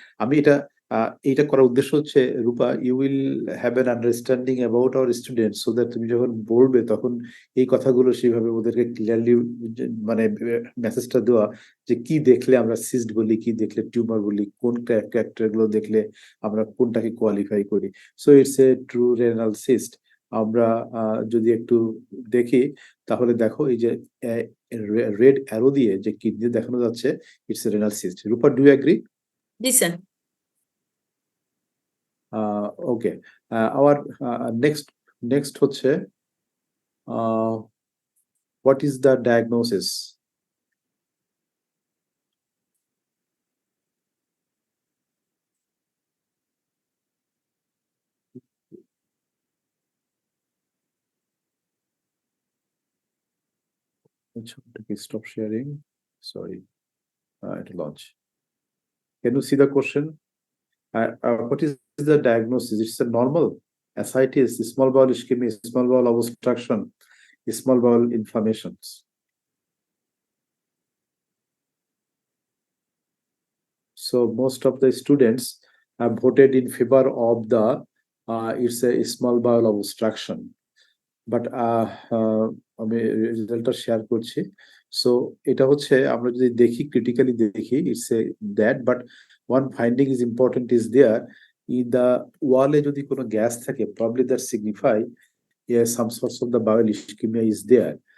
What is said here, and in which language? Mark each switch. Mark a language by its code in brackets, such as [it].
[bn] আমি এইটা করার উদ্দেশ্য হচ্ছে রূপা, [en] you will have an understanding about our students, [bn] so that তুমি যখন বলবে তখন এই কথাগুলো সেইভাবে ওদেরকে ক্লিয়ারলি মানে মেসেজটা দেওয়া যে কি দেখলে আমরা সিস্ট বলি, কি দেখলে টিউমার বলি, কোন ক্যারেক্টার গুলো দেখলে আমরা কোনটাকে কোয়ালিফাই করি। [en] So it's a true renal cyst. [bn] আমরা যদি একটু দেখি তাহলে দেখো এই যে রেড অ্যারো দিয়ে যে কিডনি দেখানো যাচ্ছে, [en] It's a renal cyst. Rupa, do you agree? [bn] G sir. [en] Okay, our next [bn] হচ্ছে [en] what is the diagnosis? Stop sharing. Sorry, to launch. Can you see the question? What is the diagnosis? It's a normal ascites, small bowel ischemia, small bowel obstruction, small bowel inflammations. So most of the students have voted in favor of the it's a small bowel obstruction. But [bn] আমি রেজাল্টটা share করছি। So এটা হচ্ছে আমরা যদি দেখি critically দেখি [en] it's a that, but one finding is important is there in the ওয়ালে [bn] যদি কোনো গ্যাস থাকে [en] Probably that signify some source of the bowel ischemia is there.